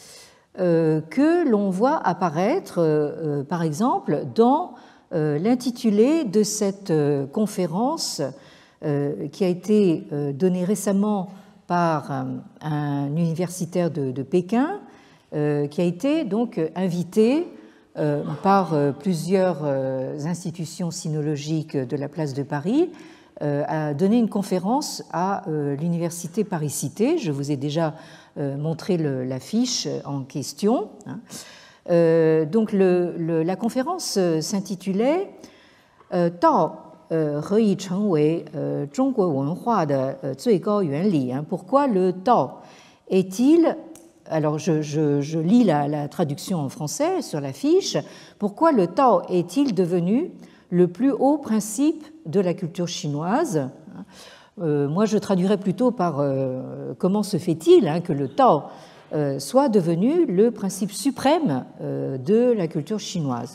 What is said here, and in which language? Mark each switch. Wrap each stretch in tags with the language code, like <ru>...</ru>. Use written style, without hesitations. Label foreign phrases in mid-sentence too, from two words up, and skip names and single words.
<fr>que l'on voit apparaître, par exemple, dans l'intitulé de cette conférence qui a été donnée récemment par un universitaire de Pékin, qui a été donc invité par plusieurs institutions sinologiques de la place de Paris à donner une conférence à l'université Paris-Cité. Je vous ai déjà montré l'affiche en question. Donc la conférence s'intitulait «</fr> <zh>Tao 何以成为中国文化的最高原理»</zh> <fr>Pourquoi le Tao est-il, alors je lis la traduction en français sur l'affiche, pourquoi le Tao est-il devenu le plus haut principe de la culture chinoise? Moi, je traduirais plutôt par comment se fait-il que le Tao soit devenu le principe suprême de la culture chinoise.</fr>